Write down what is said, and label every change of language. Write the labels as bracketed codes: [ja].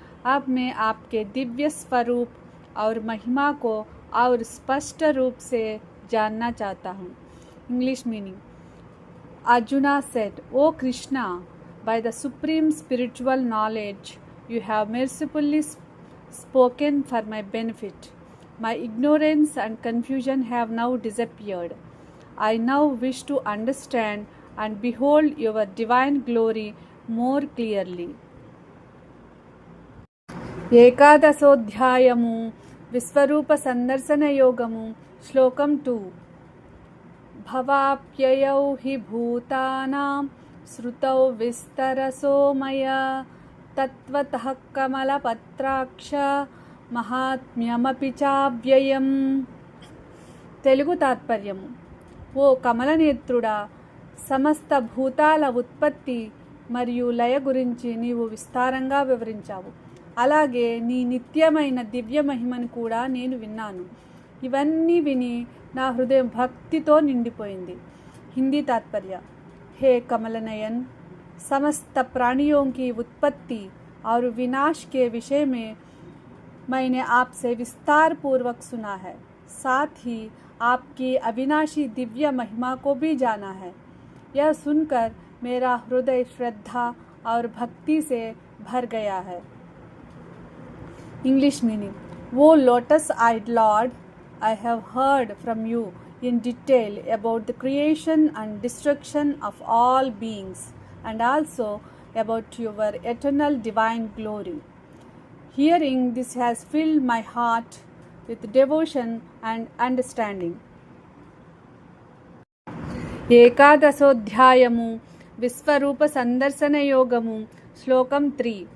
[hi] अब मैं आपके दिव्य स्वरूप और महिमा को और स्पष्ट रूप से जानना चाहता हूँ. [en] English meaning. Arjuna said, O Krishna, by the supreme spiritual knowledge you have mercifully spoken for my benefit. My ignorance and confusion have now disappeared. I now wish to understand and behold your divine glory more clearly. [te] ఏకాదశోధ్యాయము విశ్వరూప సందర్శన యోగము శ్లోకం 2. [sa] భవాప్యయౌ హి భూతానాం శ్రుతౌ విస్తరసో మయా తత్వతః కమలపత్రాక్ష మహాత్మ్యమపి చావ్యయం. [te] తెలుగు తాత్పర్యము. ఓ కమలనేత్రుడా, సమస్త భూతాల ఉత్పత్తి మరియు లయ గురించి నీవు విస్తారంగా వివరించావు. అలాగే నీ నిత్యమైన దివ్య మహిమను కూడా నేను విన్నాను. ఇవన్నీ విని నా హృదయం భక్తితో నిండిపోయింది. హిందీ [hi] तात्पर्य. हे कमलनयन, समस्त प्राणियों की उत्पत्ति और विनाश के विषय में मैंने आपसे विस्तार पूर्वक सुना है. साथ ही आपकी अविनाशी दिव्य महिमा को भी जाना है. यह सुनकर मेरा हृदय श्रद्धा और भक्ति से भर गया है. [en] English meaning. O lotus-eyed Lord, I have heard from you in detail about the creation and destruction of all beings, and also about your eternal divine glory. Hearing this has filled my heart with devotion and understanding. [te] ఏకాదశోధ్యాయము విశ్వరూప సందర్శన యోగము శ్లోకం 3.